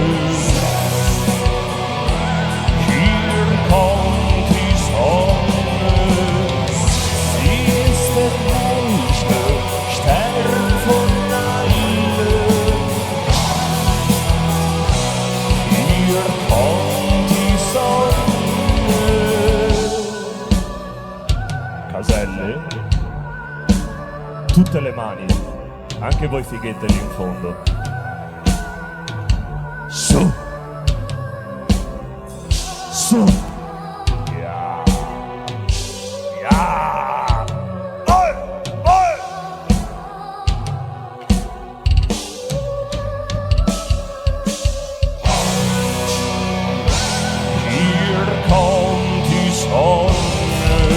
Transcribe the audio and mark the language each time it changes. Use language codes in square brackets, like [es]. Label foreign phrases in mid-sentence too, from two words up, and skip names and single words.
[de] Hier kommt die Sonne. Sie ist der hellste Stern von allen. Hier kommt die Sonne. [it] Caselle, tutte le mani, anche voi fighette lì in fondo. Su! Su! [de] Ja! Ja! Oi! Oi! Hier kommt die Sonne.